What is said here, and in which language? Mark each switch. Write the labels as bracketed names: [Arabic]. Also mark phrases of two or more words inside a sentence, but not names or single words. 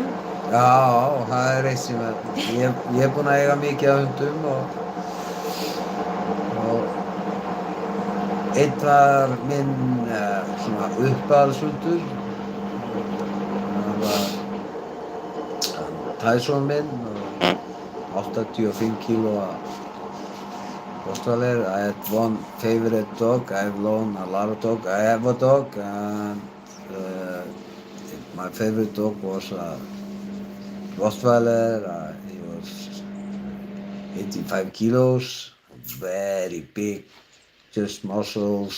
[Icelandic] Já, það eitt sem ég búinn að eiga mikið af hundum og einn var minn svona uppáhaldshundur. Það var Tyson minn og 85 kílóa Rottweiler. [English] I had one favorite dog. I've owned a lot of dogs. I have a dog, and my favorite dog was a Rottweiler. He was 85 kilos, very big, just muscles.